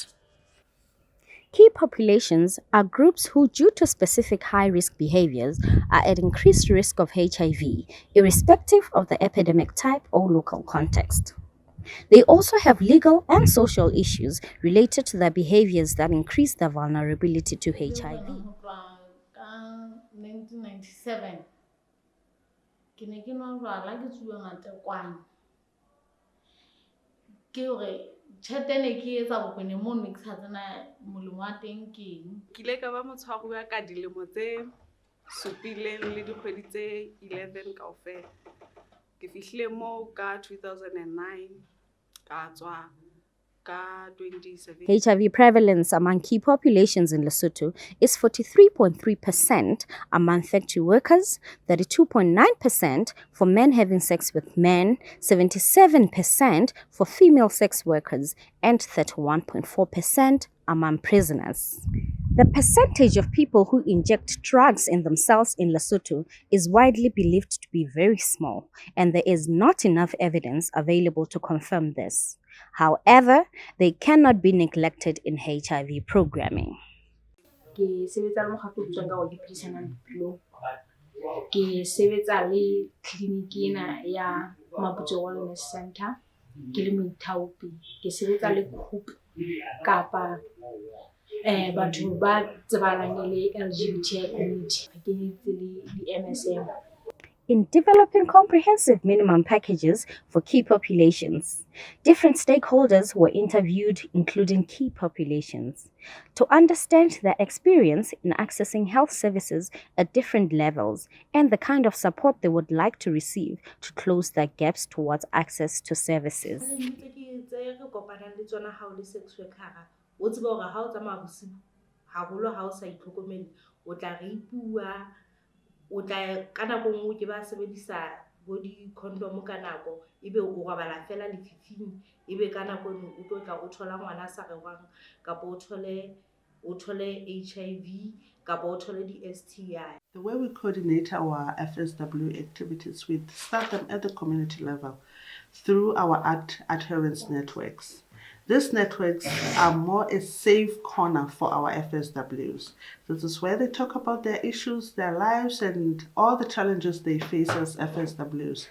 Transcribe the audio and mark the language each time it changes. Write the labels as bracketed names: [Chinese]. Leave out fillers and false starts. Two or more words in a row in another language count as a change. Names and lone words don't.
[English] Key populations are groups who, due to specific high-risk behaviors, are at increased risk of HIV, irrespective of the epidemic type or local context. They also have legal and social issues related to their behaviors that increase their vulnerability to HIV. [Southern Sotho] 1997 ke ne ke nwa jwala ke tsuwe ngatekwane ke hore tjhelete ne ke etsa bokgone mo ne ke sa tsena molemo wa teng ke eng ke ile ka ba motshwaruwa ka dilemo tse supileng le dikgwedi tse 11 kaofela ke fihlile moo ka 2009 ka tswa ka 2017. [English] HIV prevalence among key populations in Lesotho is 43.3% among factory workers, 32.9% for men having sex with men, 77% for female sex workers, and 31.4% among prisoners. The percentage of people who inject drugs in themselves in Lesotho is widely believed to be very small, and there is not enough evidence available to confirm this. However, they cannot be neglected in HIV programming. [Southern Sotho] Ke sebetsa le mokgatlo o bitswang ka hore ke phedisanang bophelong. Ke sebetsa le clinic ena ya Maputo Wellness Center ke le moithaopi. Ke sebetsa le group kapa batho ba tsebahalang le [English] LGBTI community [Southern Sotho] ke itse le MSM. [English] In developing comprehensive minimum packages for key populations, different stakeholders were interviewed, including key populations, to understand their experience in accessing health services at different levels and the kind of support they would like to receive to close their gaps towards access to services. [Southern Sotho] o tseba hore ha o tsamaya bosibu haholo ha o sa itlhokomele o tla reipuwa o tla ka nako nngwe ke ba sebedisa bo di-condom ka nako ebe o robala fela lefifing ebe ka nako nngwe o tlo tla o thola ngwana a sa rerwang kapa o thole HIV kapa o thole di-STI. [English] The way we coordinate our FSW activities, we start them at the community level through our adherence networks. These networks are more a safe corner for our FSWs. This is where they talk about their issues, their lives, and all the challenges they face as FSWs.